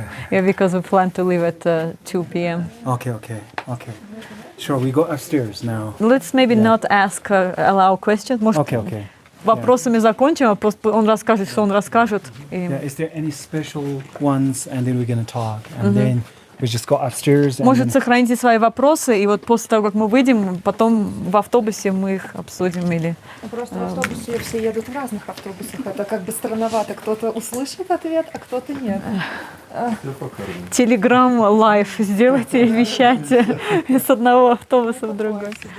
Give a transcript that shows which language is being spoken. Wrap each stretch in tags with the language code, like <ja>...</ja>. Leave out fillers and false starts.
<en>Yeah, because we plan to leave at 2 p.m. Okay. Sure, we go upstairs now. Let's maybe not ask, allow questions.</en> <ru>Может,</ru> <en>Okay.</en> <ru>вопросами закончим, а просто он расскажет, что он расскажет.</ru> <en>Yeah, is there any special ones, and then we're gonna talk, and then we just go upstairs.</en> <ru>Может, сохраните свои вопросы, и вот после того, как мы выйдем, потом в автобусе мы их обсудим или. Просто в автобусе все едут в разных автобусах. Это как бы странновато. Кто-то услышит ответ, а кто-то нет. Телеграм лайв сделайте и вещайте с одного автобуса в другой.</ru>